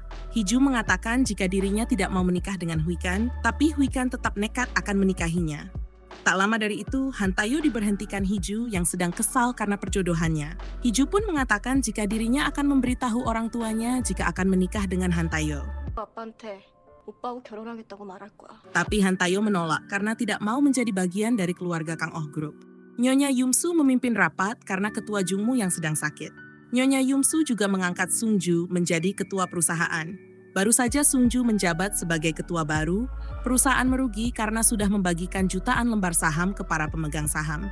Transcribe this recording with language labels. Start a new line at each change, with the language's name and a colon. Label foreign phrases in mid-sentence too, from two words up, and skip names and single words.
Indonesian: Hee-ju mengatakan jika dirinya tidak mau menikah dengan Hui Kan, tapi Hui Kan tetap nekat akan menikahinya. Tak lama dari itu, Han Tae-yo diberhentikan Hee-ju yang sedang kesal karena perjodohannya. Hee-ju pun mengatakan jika dirinya akan memberitahu orang tuanya jika akan menikah dengan Han Tae-yo.
Korean: 아빠한테 오빠하고 결혼하겠다고 말할 거야.
Indonesian: Tapi Han Tae-yo menolak karena tidak mau menjadi bagian dari keluarga Kang Oh Group. Nyonya Yumsu memimpin rapat karena Ketua Jung-moo yang sedang sakit. Nyonya Yumsu juga mengangkat Sunju menjadi ketua perusahaan. Baru saja Sunju menjabat sebagai ketua baru, perusahaan merugi karena sudah membagikan jutaan lembar saham ke para pemegang saham.